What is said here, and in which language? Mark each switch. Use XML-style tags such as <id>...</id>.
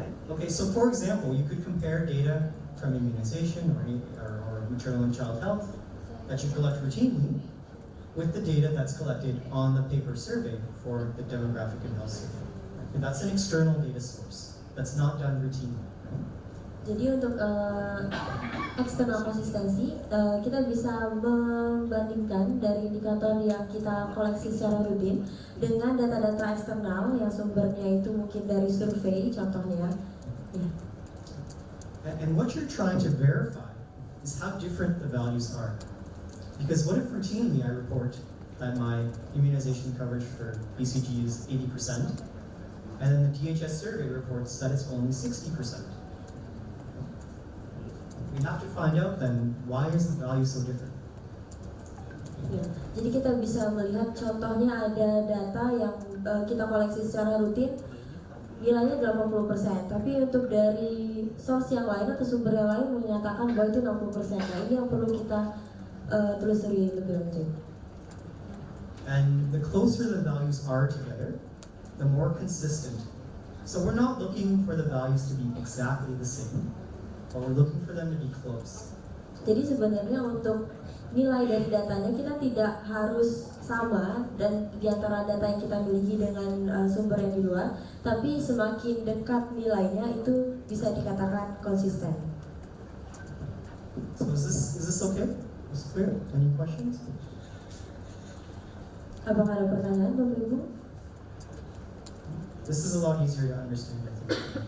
<en>Okay, so for example, you could compare data from immunization or maternal and child health that you collect routinely with the data that's collected on the paper survey for the demographic and health survey. And that's an external data source that's not done routinely.</en> <id>Jadi untuk eksternal konsistensi, kita bisa membandingkan dari indikator yang kita koleksi secara rutin dengan data-data eksternal yang sumbernya itu mungkin dari survei contohnya.</id> <en>And what you're trying to verify is how different the values are. Because what if routinely I report that my immunization coverage for BCG is 80%, and then the DHS survey reports that it's only 60%? We have to find out then, why is the value so different?</en> <id>Ya, jadi kita bisa melihat contohnya ada data yang kita koleksi secara rutin nilainya 80%, tapi untuk dari source yang lain atau sumber yang lain menyatakan bahwa itu 60%. Nah, ini yang perlu kita telusuri lebih lanjut.</id> <en>And the closer the values are together, the more consistent. So we're not looking for the values to be exactly the same, but we're looking for them to be close.</en> <id>Jadi sebenarnya untuk nilai dari datanya kita tidak harus sama dan di antara data yang kita miliki dengan sumber yang di luar, tapi semakin dekat nilainya itu bisa dikatakan konsisten.</id> <en>So is this okay? Is it clear? Any questions?</en> <id>Apakah ada pertanyaan, Bapak Ibu?</id> <en>This is a lot easier to understand, I think.</en>